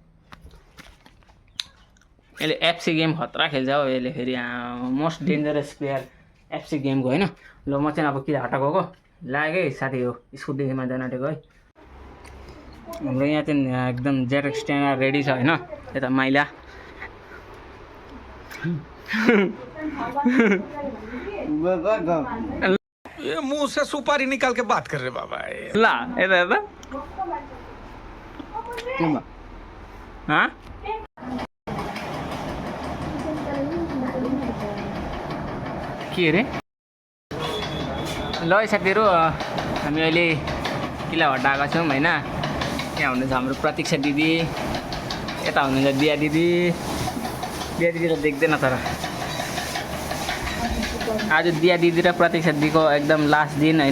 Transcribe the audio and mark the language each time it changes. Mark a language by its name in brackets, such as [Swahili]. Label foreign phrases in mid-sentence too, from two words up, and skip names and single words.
[Nepali] यसले एफसी गेम खतरा खेल्छ हो यसले, फेरि [English] most dangerous player [Nepali] एफसी गेमको होइन। ल म चाहिँ अब किलाहट्टा गएको लाग्यो है साथी हो, स्कुटीमा जान आँटेको है। हाम्रो यहाँ चाहिँ एकदम जेट स्ट्यान्डर रेडी छ होइन। यता माइला [Hindi] ये मुंह से सुपारी निकाल के बात कर रहे बाबा। [Nepali] ला यता हाँ के अरे। ल साथीहरू, हामी अहिले किलाहट्टा आएको छौँ होइन। यहाँ हुनुहुन्छ हाम्रो प्रतीक्षा दिदी, यता हुनुहुन्छ दिया दिदी त देख्दैन, तर आज दिया दिदी र प्रतीक्षा दिदीको एकदम लास्ट दिन होइन।